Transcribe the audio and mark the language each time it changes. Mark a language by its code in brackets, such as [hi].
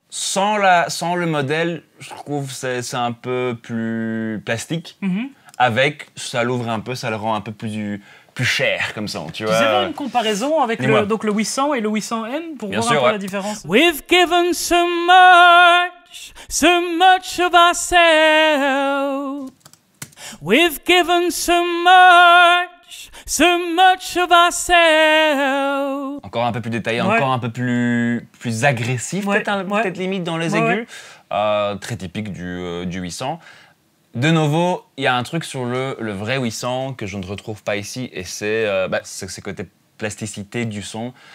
[fr] Sans le modèle, je trouve que c'est un peu plus plastique. Avec, ça l'ouvre un peu, ça le rend un peu plus cher comme ça, tu vois. Tu sais faire une comparaison avec le 800 et le 800M pour voir un peu la différence. [en] We've given so much of ourselves. We've given so much of ourselves. [fr] Encore un peu plus détaillé, encore un peu plus agressif, peut-être limite dans les aigus. Très typique du 800. De nouveau, il y a un truc sur le vrai 800 que je ne retrouve pas ici, et c'est ce côté plasticité du son.